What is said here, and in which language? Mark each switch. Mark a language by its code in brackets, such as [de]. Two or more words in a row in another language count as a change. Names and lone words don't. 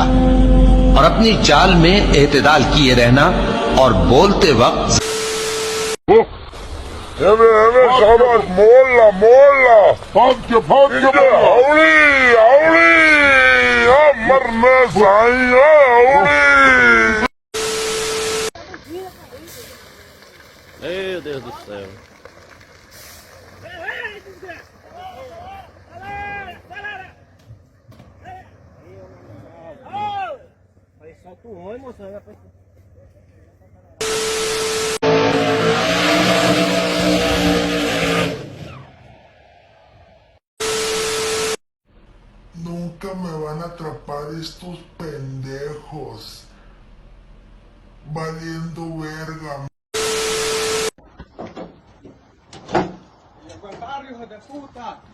[ur] اور اپنی چال میں اعتدال کیے رہنا اور بولتے وقت [tr] Evet Şaban molla. Fakir havli amar mesai havli. [pt] Meu Deus do céu. Solta o ônibus, moçada. [es] Nunca me van a atrapar estos pendejos. Valiendo verga. Hijo de puta.